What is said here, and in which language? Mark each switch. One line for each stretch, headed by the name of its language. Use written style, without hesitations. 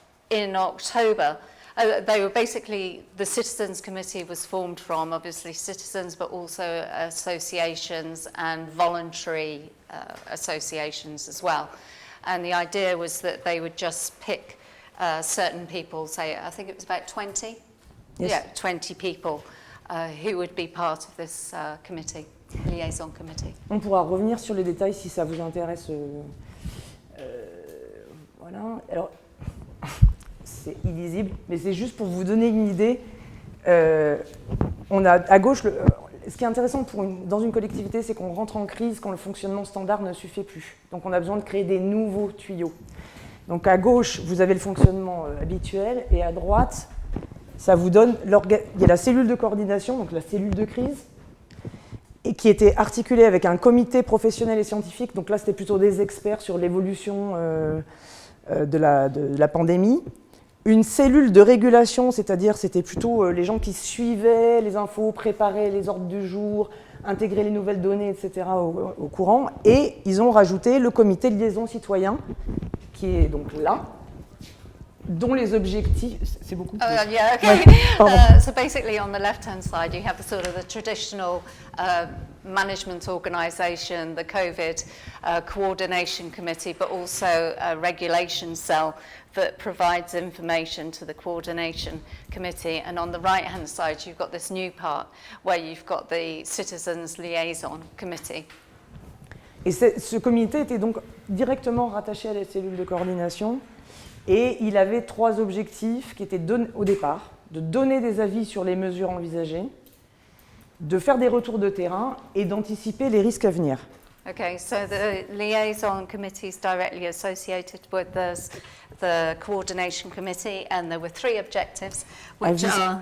English: In October, they were basically, the Citizens Committee was formed from obviously citizens, but also associations and voluntary associations as well. And the idea was that they would just pick certain people, say, I think it was about 20? Yes. Yeah, 20 people who would be part of this committee, liaison committee.
French: On pourra revenir sur les détails si ça vous intéresse. Voilà. Alors, c'est illisible, mais c'est juste pour vous donner une idée. On a à gauche, ce qui est intéressant dans une collectivité, c'est qu'on rentre en crise quand le fonctionnement standard ne suffit plus. Donc on a besoin de créer des nouveaux tuyaux. Donc à gauche, vous avez le fonctionnement habituel, et à droite, ça vous donne, il y a la cellule de coordination, donc la cellule de crise, et qui était articulée avec un comité professionnel et scientifique. Donc là, c'était plutôt des experts sur l'évolution de la pandémie. Une cellule de régulation, c'est-à-dire c'était plutôt les gens qui suivaient les infos, préparaient les ordres du jour, intégraient les nouvelles données, etc. au courant. Et ils ont rajouté le comité de liaison citoyen, qui est donc là, dont les objectifs... C'est beaucoup plus.
English: Yeah, okay.
French: Ouais,
English: so basically on the left-hand side, you have the sort of the traditional management organisation, the COVID coordination committee, but also a regulation cell that provides information to the coordination committee. And on the right-hand side, you've got this new part where you've got the citizens liaison committee.
French: Et ce comité était donc directement rattaché à la cellule de coordination. Et il avait 3 objectifs qui étaient au départ, de donner des avis sur les mesures envisagées, de faire des retours de terrain et d'anticiper les risques à venir.
English: Okay, so the liaison committee is directly associated with the coordination committee, and there were 3 objectives, which are